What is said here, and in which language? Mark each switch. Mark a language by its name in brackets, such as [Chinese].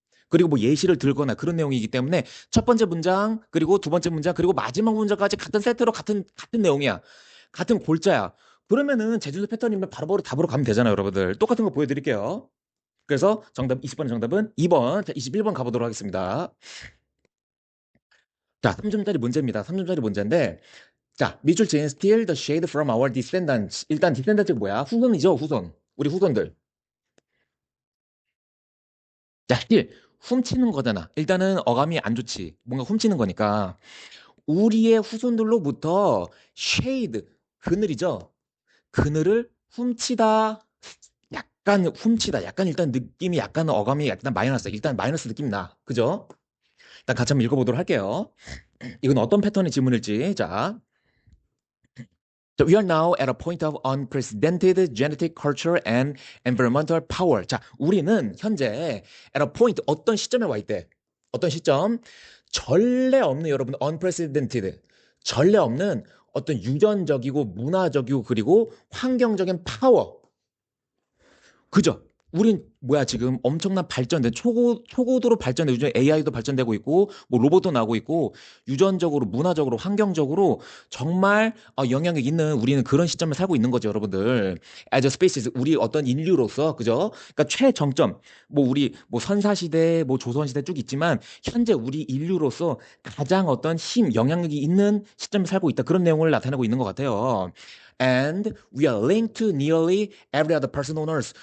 [Korean] 그리고 뭐 예시를 들거나 그런 내용이기 때문에 첫 번째 문장, 그리고 두 번째 문장, 그리고 마지막 문장까지 같은 세트로 같은 내용이야. 같은 골자야. 그러면은 제주도 패턴이면 바로바로 답으로 가면 되잖아요, 여러분들. 똑같은 거 보여드릴게요. 그래서 정답 20번의 정답은 2번. 자, 21번 가보도록 하겠습니다. 자, 3점짜리 문제입니다. 3점짜리 문제인데 자, 밑줄 지은 [English] steal the shade from our descendants. [Korean] 일단 descendants 뭐야? 후손이죠, 후손. 우리 후손들. 자, steal. 훔치는 거잖아. 일단은 어감이 안 좋지. 뭔가 훔치는 거니까. 우리의 후손들로부터 shade, 그늘이죠. 그늘을 훔치다. 약간 훔치다. 약간 일단 느낌이 약간 어감이 약간 마이너스. 일단 마이너스 느낌이 나. 그죠? 일단 같이 한번 읽어보도록 할게요. 이건 어떤 패턴의 지문일지. [English] 자, So we are now at a point of unprecedented genetic, cultural, and environmental power. [Korean] 자, 우리는 현재 [English] at a point, [Korean] 어떤 시점에 와 있대. 어떤 시점? 전례 없는 여러분, unprecedented. 전례 없는 어떤 유전적이고 문화적이고 그리고 환경적인 파워. 그죠? 우린 뭐야 지금 엄청난 발전된 초고도로 발전된 요즘 AI도 발전되고 있고 뭐 로봇도 나오고 있고 유전적으로 문화적으로 환경적으로 정말 영향력 있는 우리는 그런 시점에 살고 있는 거죠 여러분들. [English] as a species [Korean] 우리 어떤 인류로서 그죠? 그러니까 최정점 뭐 우리 뭐 선사시대 뭐 조선시대 쭉 있지만 현재 우리 인류로서 가장 어떤 힘 영향력이 있는 시점에 살고 있다 그런 내용을 나타내고 있는 것 같아요. [English] And we are linked to nearly every other person on earth.